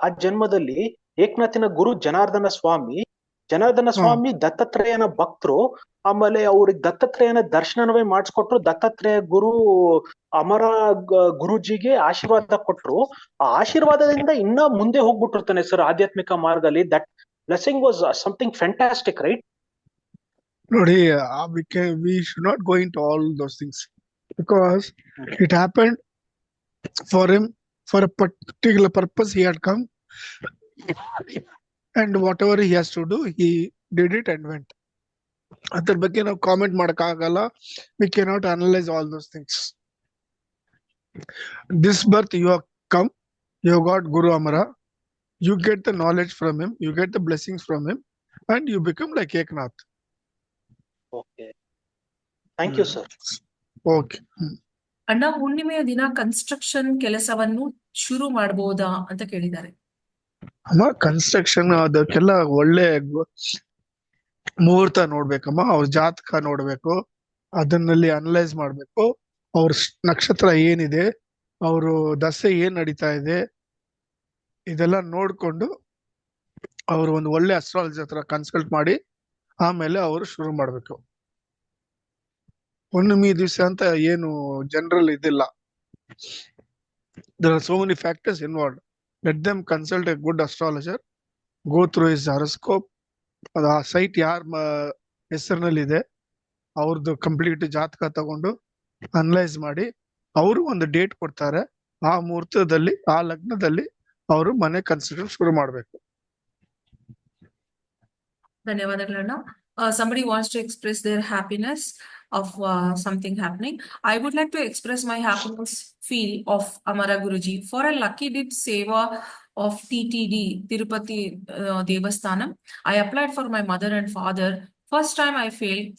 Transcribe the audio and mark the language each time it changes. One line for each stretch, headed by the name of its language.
Kannada: ಆ ಜನ್ಮದಲ್ಲಿ ಏಕನಾಥಿನ ಗುರು ಜನಾರ್ದನ ಸ್ವಾಮಿ ದತ್ತಾತ್ರೇಯನ ಭಕ್ತರು. ಆಮೇಲೆ ಅವ್ರಿಗೆ ದತ್ತಾತ್ರೇಯನ ದರ್ಶನವೇ ಮಾಡಿಸ್ಕೊಟ್ರು. ದತ್ತಾತ್ರೇಯ ಗುರು ಅಮರ ಗುರುಜಿಗೆ ಆಶೀರ್ವಾದ ಕೊಟ್ರು. ಆ ಆಶೀರ್ವಾದದಿಂದ ಇನ್ನ ಮುಂದೆ ಹೋಗ್ಬಿಟ್ಟಿರ್ತಾನೆ ಸರ್ ಆಧ್ಯಾತ್ಮಿಕ ಮಾರ್ಗದಲ್ಲಿ.
English: That blessing was something fantastic, right? ನೋಡಿ, we should not go into all those things because it happened for him for a particular purpose. He had come and whatever he has to do, he did it and went.
Kannada: ಅದ್ರ ಬಗ್ಗೆ ನಾವು comment ಮಾಡಕ್ಕಾಗಲ್ಲ.
English: We cannot analyze all those things. This birth you have come, you have got Guru Amara, you get the knowledge from him, you get the blessings from him, and you become like Eknath. Okay, thank you sir. Okay.
Kannada: ಅಣ್ಣ, ಹುಣ್ಣಿಮೆಯ ದಿನ construction ಕೆಲಸವನ್ನು ಶುರು ಮಾಡಬಹುದಾ ಅಂತ ಕೇಳಿದ್ದಾರೆ. ಅಮ್ಮ, construction ಅದಕ್ಕೆಲ್ಲ ಒಳ್ಳೆ ಮುಹೂರ್ತ ನೋಡ್ಬೇಕಮ್ಮ. ಅವ್ರ ಜಾತಕ ನೋಡ್ಬೇಕು, ಅದನ್ನಲ್ಲಿ ಅನಲೈಸ್ ಮಾಡ್ಬೇಕು. ಅವ್ರ ನಕ್ಷತ್ರ ಏನಿದೆ, ಅವರು ದಸೆ ಏನ್ ನಡೀತಾ ಇದೆ, ಇದೆಲ್ಲ ನೋಡ್ಕೊಂಡು ಅವರು ಒಂದು ಒಳ್ಳೆ ಅಸ್ಟ್ರಾಲಜಿ ಹತ್ರ ಕನ್ಸಲ್ಟ್ ಮಾಡಿ ಆಮೇಲೆ ಅವರು ಶುರು ಮಾಡ್ಬೇಕು. ಹುಣ್ಣಿಮೆ ದಿವಸ ಅಂತ ಏನು ಜನರಲ್ ಇದಿಲ್ಲ.
English: There are so many factors involved. Let them consult a good astrologer, go through his horoscope.
Kannada: ಅದು ಆ ಸೈಟ್ ಯಾರ ಹೆಸರಿನಲ್ಲಿ ಇದೆ ಅವ್ರದ್ದು ಕಂಪ್ಲೀಟ್ ಜಾತಕ ತಗೊಂಡು ಅನಲೈಸ್ ಮಾಡಿ ಅವರು ಒಂದು ಡೇಟ್ ಕೊಡ್ತಾರೆ. ಆ ಮುಹೂರ್ತದಲ್ಲಿ, ಆ ಲಗ್ನದಲ್ಲಿ ಅವರು ಮನೆ ಕನ್ಸ್ಟ್ರಕ್ಷನ್ ಶುರು ಮಾಡ್ಬೇಕು. ಧನ್ಯವಾದಗಳಣ್ಣ.
English: Somebody wants to express their happiness of something happening. I would like to express my happiness feel of Amara Guruji for a lucky dip seva of TTD, Tirupati Devasthanam. I applied for my mother and father. First time I failed.